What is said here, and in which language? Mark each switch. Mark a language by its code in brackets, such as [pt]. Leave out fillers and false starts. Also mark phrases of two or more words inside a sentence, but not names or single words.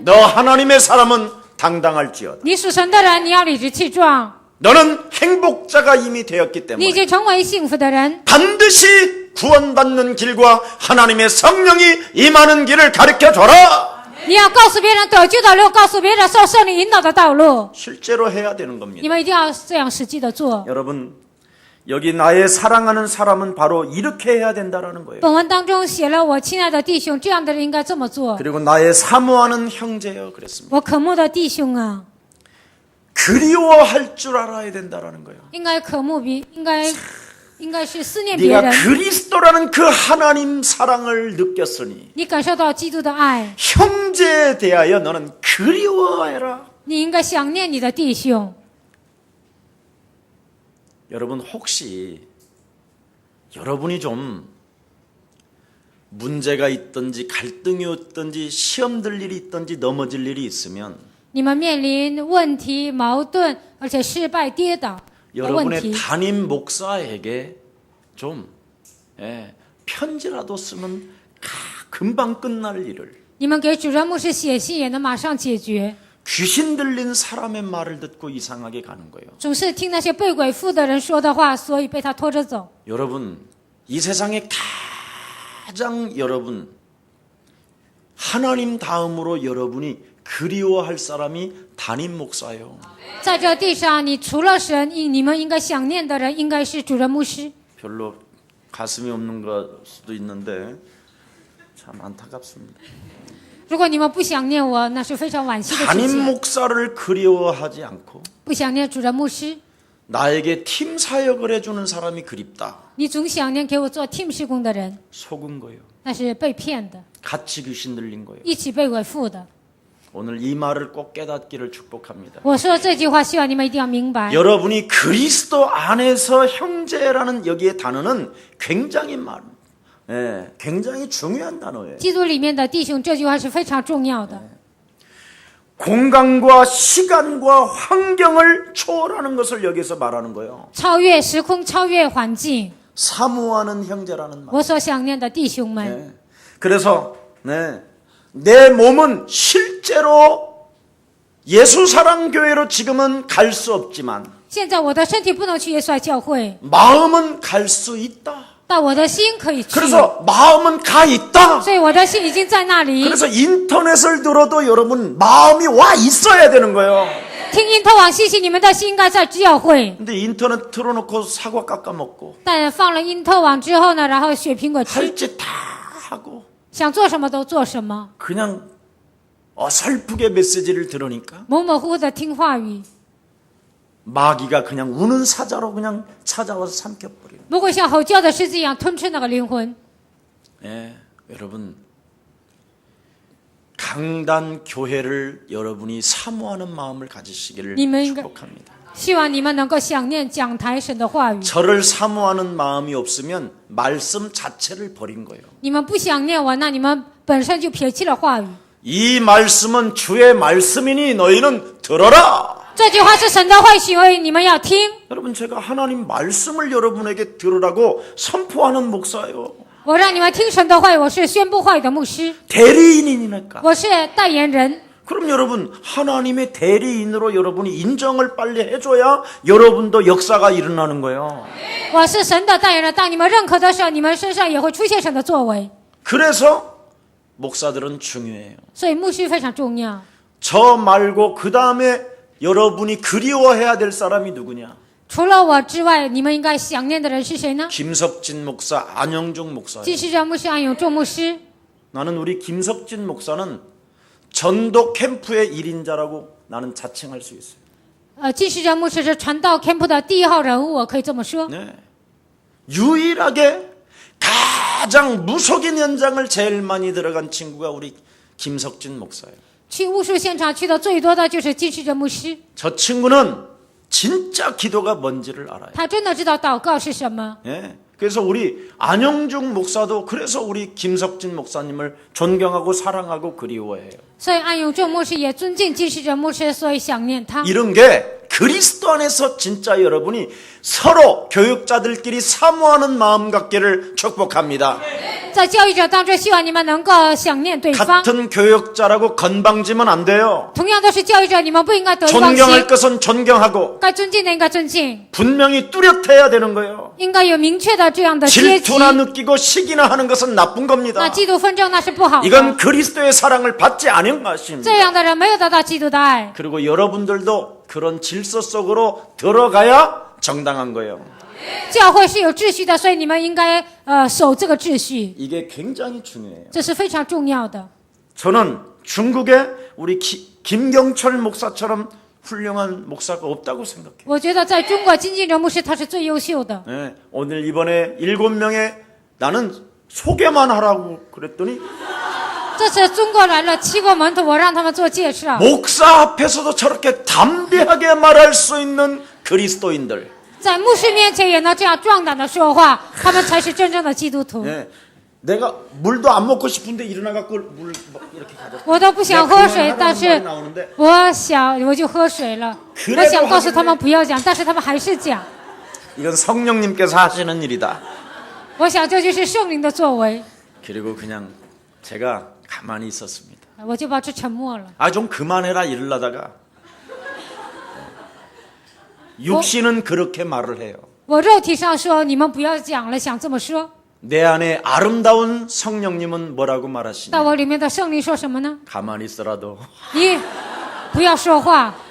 [ko] 너 하나님의 사람은 당당할지어다. [zh] 你属神的人，你要理直气壮。 [ko] 너는 행복자가 이미 되었기 [zh] 你已 [ko] 때문에 [zh] 经成为幸福的人， [ko] 반드시 구원받는 길과 하나님의 성령이 임하는 길을 가르쳐줘라. [zh] 你要告诉别人得救的路，告诉别人受圣灵引导的道路。 [ko] 실제로 해야 되는 [zh] 你 [ko] 겁니다. [zh] 们一定要这样实际的做。 [ko] 여러분, 여기 나의 사랑하는 사람은 바로 이렇게 해야 된다라는 거예요. [zh] 本文当中写了我亲爱的弟兄，这样的人应该这么做。 [ko] 그리고 나의 사모하는 형제여 그랬습니다. [zh] 我渴慕的弟兄啊， [ko] 그리워할 줄 알아야 된다라는 거예요. [zh] 应该渴慕应该是思念别 [ko] 네가 [zh] 人。 [ko] 그리스도라는 그 하나님 사랑을 느꼈으니 [zh] 你感受到基督的爱， [ko] 형제에 대하여 너는 그리워해라. [zh] 你应该想念你的弟兄。 [ko] 여러분, 혹시 여러분이 좀 문제가 있든지 갈등이 있든지 시험 들 일이 있든지 넘어질 일이 있으면 [zh] 你们面临问题、矛盾，而且失败、跌倒的问 [ko] 여러분의 [zh] 题， [ko] 담임 목사에게 좀 편지라도 쓰면 금방 끝날 일을 [zh] 你们给主任牧师写信也能马上解决。 [ko] 귀신 들린 사람의 말을 듣고 이상하게 가는 거예요. [zh] 总是听那些被鬼附的人说的话，所以被他拖着走。 [ko] 여러분, 이 세상에 가장 여러분 하나님 다음으로 여러분이 그리워할 사람이 담임 목사예요. [zh] 在这地上，你除了神，你们应该想念的人应该是主任牧师。 [ko] 별로 가슴이 없는 걸 수도 있는데 참 안타깝습니다. [zh] 如果你们不想念我，那是非常惋惜的事 [ko] 담임 [zh] 情。 [ko] 목사를 그리워하지 않고 [zh] 不想念主任牧师， [ko] 나에게 팀 사역을 해주는 사람이 그립다. [zh] 你总想念给我做 team 施工的人， [ko] 속은 거예요. [zh] 那是被骗的， [ko] 같이 귀신 들린 거예요. [zh] 一起被鬼附的。 [ko] 오늘 이 말을 꼭 깨닫기를 축복합니다. [zh] 我说这句话，希望你们一定要明白。 [ko] 여러분이 그리스도 안에서 형제라는 여기에 단어는 굉장히 굉장히 중요한 단어예요. [zh] 基督里面的弟兄，这句话是非常重要的。 [ko] 공간과 시간과 환경을 초월하는 것을 여기서 말하는 거예요. [zh] 超越时空，超越环境。 [ko] 사모하는 형제라는 말. [zh] 我所想念的弟兄们， [ko] 네. 그래서 내 몸은 실제로 예수사랑교회로 지금은 갈 수 없지만 [zh] 现在我的身体不能去耶稣爱教会， [ko] 마음은 갈 수 있다. [zh] 但我的心可以去。 [ko] 그래서 마음은 가 있다. [zh] 所以我的心已经在那里。 [ko] 그래서 인터넷을 들어도 여러분 마음이 와 있어야 되는 거예요. [zh] 听因特网信息，你们的心应该在教会。 [ko] 근데 인터넷 틀어놓고 사과 깎아 먹고 [zh] 但放了因特网之后呢，然后血苹果吃， [ko] 할 짓 다 하고 [zh] 想做什么都做什么， [ko] 그냥 어설프게 메시지를 들으니까 [zh] 模模糊糊的听话语。 [ko] 마귀가 그냥 우는 사자로 그냥 찾아와서 삼켜버려요. [zh] 魔鬼像吼叫的狮子一样吞吃那个灵魂。 [ko] 예, 여러분 강단 교회를 여러분이 사모하는 마음을 가지시기를 축복합니다. [zh] 希望你们能够想念讲台神的话语。 [ko] 저를 사모하는 마음이 없으면 말씀 자체를 버린 거예요. [zh] 你们不想念我，那你们本身就撇弃了话语。 [ko] 이 말씀은 주의 말씀이니 너희는 들어라. [zh] 这句话是神的话语，所以你们要听。 [ko] 여러분 제가 하나님 말씀을 여러분에게 들으라고 선포하는 목사예요. [zh] 我让你们听神的话语，我是宣布话语的牧师， [ko] 대리인이니까. [zh] 我是代言人。 [ko] 그럼 여러분 하나님의 대리인으로 여러분이 인정을 빨리 해줘야 여러분도 역사가 일어나는 거예요. [zh] 我是神的代言人，当你们认可的时候，你们身上也会出现神的作为。 [ko] 그래서 목사들은 중요해요. [zh] 所以牧师非常重要。 [ko] 저 말고 그 다음에 여러분이 그리워해야 될 사람이 누구냐? [zh] 除了我之外，你们应该想念的人是谁呢？ [ko] 김석진 목사, 안영중 목사예요. [zh] 继续牧师安永仲牧师。 [ko] 나는 우리 김석진 목사는 전도 캠프의 1인자라고 나는 자칭할 수 있어요. [zh] 继续牧师是传道 camp 的第一号人物，我可以这么说。 [ko] 네. 유일하게 가장 무속인 현장을 제일 많이 들어간 친구가 우리 김석진 목사예요. [zh] 去巫术现场去的最多的就是继续牧师， [ko] 저 친구는 진짜 기도가 뭔지를 알아요. [zh] 他真的知道祷告是什么。 [ko] 예. 그래서 우리 안영중 목사도 그래서 우리 김석진 목사님을 존경하고 사랑하고 그리워해요. [zh] 所以安永仲牧师也尊敬继续牧师，所以想念他。 [ko] 이런 게 그리스도 안에서 진짜 여러분이 서로 교육자들끼리 사모하는 마음 갖기를 축복합니다. [zh] 在教育者当中，希望你们能够想念对方。 [ko] 같은 교육자라고 건방지면 안 돼요. [zh] 同样都是教育者，你们不应该得意忘 [ko] 존경할 [zh] 形， [ko] 것은 존경하고 [zh] 该尊敬的应该尊敬， [ko] 분명히 뚜렷해야 되는 거예요. [zh] 应该有明确的这样的阶级。 [ko] 질투나 느끼고 시기나 하는 것은 나쁜 [zh] 那 [ko] 겁니다. [zh] 嫉妒纷争那是不好的。 [ko] 이건 그리스도의 사랑을 받지 않은 것입니다. [zh] 这样的人没有得到基督的爱。 [ko] 그리고 여러분들도 그런 질서 속으로 들어가야 정당한 거예요. [zh] 教会是有秩序的，所以你们应该守这个秩序， [ko] 이게 굉장히 중요해요. [zh] 这是非常重要的。 [ko] 저는 중국에 우리 김경철 목사처럼 훌륭한 목사가 없다고 생각해요. [zh] 我觉得在中国金敬哲牧师他是最优秀的。 [ko] 네, 오늘 이번에 7명의 나는 소개만 하라고 그랬더니 [zh] 这次中国来了7个门徒，我让他们做介绍。 [ko] 목사 앞에서도 저렇게 담대하게 말할 수 있는 그리스도인들. [zh] 在牧师面前也能这样壮胆的说话，他们才是真正的基督徒。 [ko] 네, 내가 물도 안 먹고 싶은데 일어나 갖고 물 이렇게 가져. [zh] 我都不想喝水，但是 [ko] 나오는데 [zh] 我就喝水了。我想告诉他们不要讲，但是他们还是讲。 [ko] 이건 성령님께서 하시는 일이다. [zh] 我想这就是圣灵的作为， [ko] 그리고 그냥 제가 가만히 있었습니다. [zh] 我就保持沉默了。 [ko] 아, 좀 그만해라 이러려다가 육신은 그렇게 말을 해요. [zh] 我肉体上说你们不要讲了，想这么说。 [ko] 내 안에 아름다운 성령님은 뭐라고 말하시냐? [zh] 到我里面的圣灵说什么呢？ [ko] 가만히 있어라도. [zh] 你不要说话。